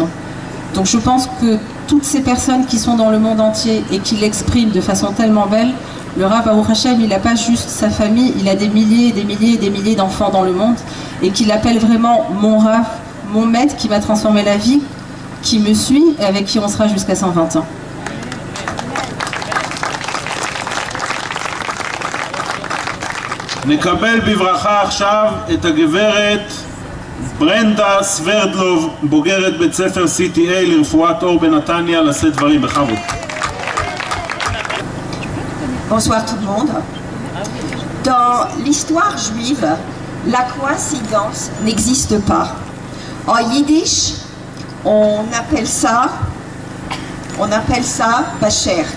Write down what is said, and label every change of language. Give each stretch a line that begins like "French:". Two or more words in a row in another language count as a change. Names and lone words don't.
French: Donc je pense que toutes ces personnes qui sont dans le monde entier et qui l'expriment de façon tellement belle, le Rav Baruch Hashem, il n'a pas juste sa famille, il a des milliers et des milliers et des milliers d'enfants dans le monde, et qu'il appelle vraiment mon Rav, mon maître qui m'a transformé la vie, qui me suit et avec qui on sera jusqu'à 120 ans.
Hebrew: נקבל בברכה עכשיו את הגברת ברנדה סברדלוב, בוגרת בית ספר CTA לרפואת אור בנתניה, לשאת דברים בכבוד.
French: Bonsoir tout le monde. Dans l'histoire juive, la coïncidence n'existe pas. En yiddish, on appelle ça bachert.